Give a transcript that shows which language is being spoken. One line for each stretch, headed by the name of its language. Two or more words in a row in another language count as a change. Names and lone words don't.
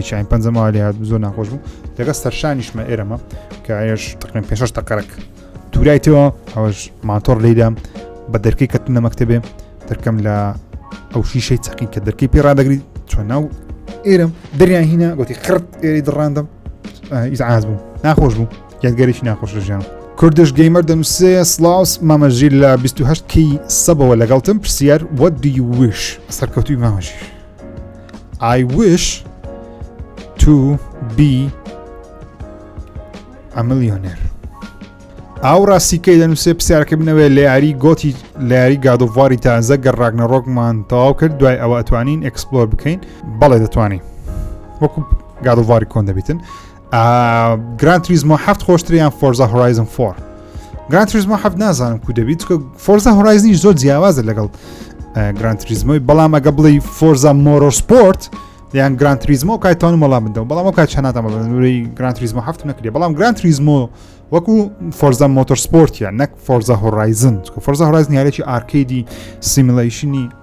Central Kurdish: چین پەنجەمەوە لێ هات زۆر ناخۆش بوو لەگە سەرشانیشمە ئێرەمە کە ئێش تقریباً 5 دقەرەک دوورایتەوە ئەوەش ماتۆر لێدام بە دەرکەی کەتنە مەکتەبێ دەرکەم لە ئەو شیشەی چەقین کە دەرکەی پێ ڕادەگری چۆن ناو ئێرم دەریان هینە گوتی خرت ئێری دڕاندم ئیزعاج بوو ناخۆش بوو یادگەرێکی ناخۆش لە ژیانم کوردش گەیمەر دەنووسێ سڵاوس مامەژیر لە 28 کەی سەبەوە لەگەڵتم پرسیار
English: what do you wish
Central Kurdish: سەرکەوتوی مامەژیر
English: I wish to be a millionaire
Central Kurdish: ئاو ڕاستیکەی دەنووسێ پرسیارەکە بنەوێ لە یاری گۆتی لە یاری گادۆڤاری تازە گەڕاگنەڕۆکمان تەواو کرد دوای ئەوە ئەتوانین ئەکسپلۆر بکەین بەڵێ دەتوانین وەکو گادۆڤاری کۆن دەبێتن گراند توریزمۆ 7 خۆشتریان فۆرزا هۆرایزن 4 گراند توریزمۆ 7 نازانم کو دەبیت کە فۆرزا هۆرایزنیش زۆر جیاوازە لەگەڵ گراند توریزمۆی بەڵام ئەگە بڵێ فۆرزا مۆرۆ سپۆرت یان گراند توریزمۆ کایتوانم وەڵام بدەم بەڵام ئەو کات چەناتەمەوەی گراند توریزمۆ 7 نەکردێ بەڵام گراند توریزمۆ وەکو فۆرزا مۆتۆر سپۆرتیان نەک فۆرزا هۆرایزن فۆرزا هۆرایزن یارێکی ئارکیدی سیمولیشنی